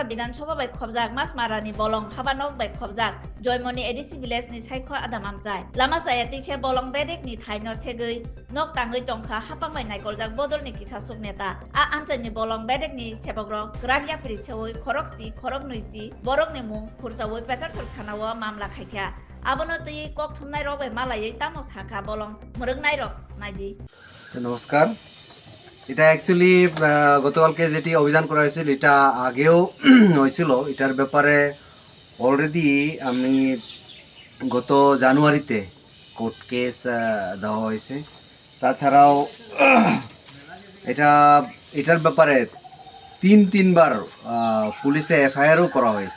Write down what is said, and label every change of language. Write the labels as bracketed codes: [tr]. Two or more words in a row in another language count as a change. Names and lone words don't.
[trp] Bidansabha bai khobjak mas mara ni bolong habanok bai khobjak Joymoni ADC village ni saiko adam amchai lama sayati khe bolong bedek ni thai no segui nok tangui tongkha hapang bai naikoljak bodol ni kisasuk neta a amchai ni bolong bedek ni sebogrok gragya prisewui khoroksi khorok nuisi borok ni mung khurjawui petar thurkhanawo mamla khaikha abono tui kok thumnai rok bai malayei tamo sakha bolong murungnai rok naidi [bn] নমস্কার। এটা অ্যাকচুয়ালি গতকালকে যেটি অভিযান করা হয়েছিল এটা আগেও হয়েছিল। এটার ব্যাপারে অলরেডি আমি গত জানুয়ারিতে কোর্ট কেস দেওয়া হয়েছে। তাছাড়াও এটার ব্যাপারে তিনবার পুলিশে এফআইআরও করা হয়েছে।